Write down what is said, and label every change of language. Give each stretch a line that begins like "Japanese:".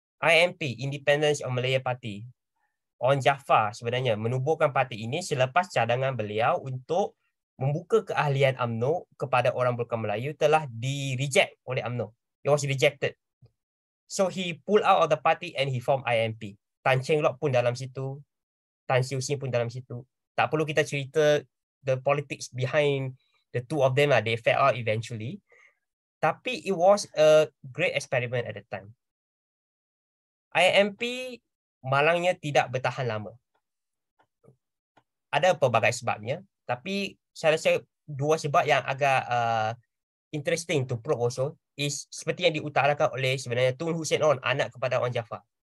English: IMP, Independence of Malaya Party.
Malay: On Jaafar sebenarnya menubuhkan parti ini selepas cadangan beliau untuk membuka keahlian UMNO kepada orang bukan Melayu telah di-reject oleh UMNO.
English: It was rejected. So he pulled out of the party and he formed IMP. Tan Cheng Lock
Malay: pun dalam situ,
English: Tan Siu Sin pun dalam situ.
Malay: Tak perlu kita cerita
English: the politics behind the two of them, they fell out eventually. Tapi it was a great experiment at the time.
Malay: IMP malangnya tidak bertahan lama. Ada pelbagai sebabnya, tapi saya rasa dua sebab yang agak
English: interesting to probe also is
Malay: seperti yang diutarakan oleh sebenarnya Tun Hussein On, anak kepada Wan Jaafar.